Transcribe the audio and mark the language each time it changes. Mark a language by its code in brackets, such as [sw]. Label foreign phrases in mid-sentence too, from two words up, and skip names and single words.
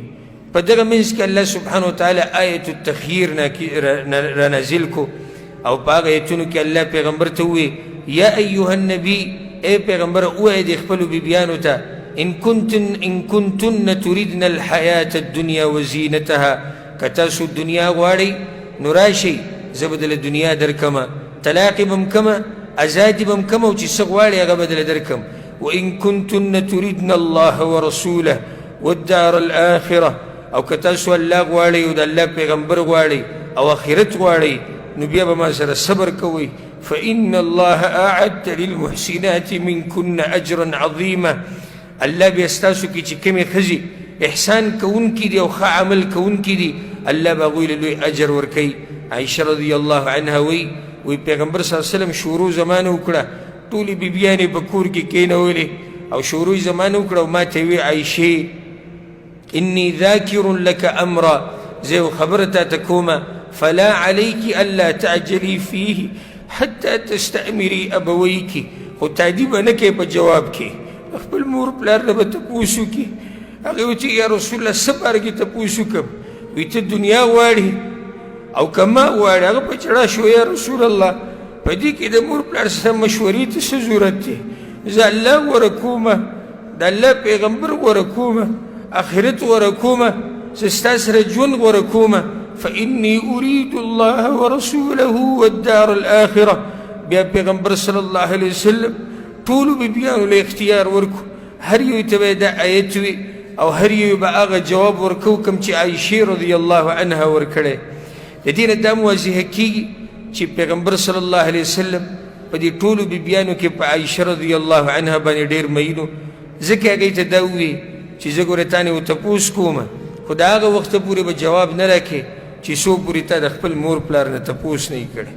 [ps] په دغه منځ کې الله سبحانه وتعالی آیت التخییر را نازل کو او په هغه ایتونو کې الله پیغمبر ته وویې [ar] یا ایها النبي، [ps] ای پیغمبر ووایه د خپلو بیبیانو ته [ar] ان کنتن تردن الحیاة الدنیا وزینتها، [ps] که تاسو دنیا غواړئ نو راشئ زه به دله دنیا درکمه، طلاق به م کمه، ازادي به م کمه او چې څه غواړئ هغه به دله درکم. [ar] وان کنتن تردن الله ورسوله والدار الآخرة، [ps] او که تاسو الله غواړئ او د الله پیغمبر غواړئ او آخرت غواړئ نو بیا به ما سره صبر کوئ. [ar] فإن الله أعد للمحسنات منكن أجرا عظيما. [ps] الله بیا ستاسو کې چې کومې ښځې احسان کوونکي دي او ښه عمل کوونکي دي الله به هغوی له لوی اجر ورکوي. عایشه [ar] رضی الله عنها [ps] وی پیغمبر [ar] صلی الله علیه وسلم [ps] شروع زمانه وکړه، ټولې بیبیانې په کور کې کېنولې او شروع زمانه وکړه او ما ته وی عایشې [ar] إني ذاكر لك أمرا، [ps] زه خبره تاته کومه [ar] فلا عليك ألا تعجلي فيه حتى تستأمري أبويك، [ps] خو تعدیب نه کوې په جواب کې، خپل مور پلار نه به تپوس وکړي. هغې ویل چې یا رسول الله څه باره کې تپوس وکړم؟ وایي ته دنیا غواړې او که ما غواړې؟ هغه په چړه شو یا رسول الله په دې کې د مور پلار سره مشورې ته څه ضرورت دی؟ زه الله غوره کومه، د الله پیغمبر غوره کومه، آخرت غوره کومه، زه ستا سره ژوند غوره کومه. [ar] فإني أريد الله ورسوله والدار الآخرة. [ps] بیا پیغمبر [ar] صلی الله علیه وسلم [ps] ټولو بیبیانو له اختیار ورکو، هر یو ته به دا آیت وي او هر یو به هغه جواب ورکو کوم چې عایشې [ar] رضی الله عنها [ps] ورکړی. د دې نه دا واضحه کېږي چې پیغمبر [ar] صلی الله علیه وسلم [ps] په دې ټولو بیبیانو کې په عایشه [ar] رضی الله عنها [ps] باندې ډېر مینو، ځکه هغې ته دا وویې چې زه ګوره تا نه یو تپوس کومه، خو د هغه وخته پورې به جواب نه راکړې چې څو پورې تا د خپل مور پلار نه تپوس نه یې کړی.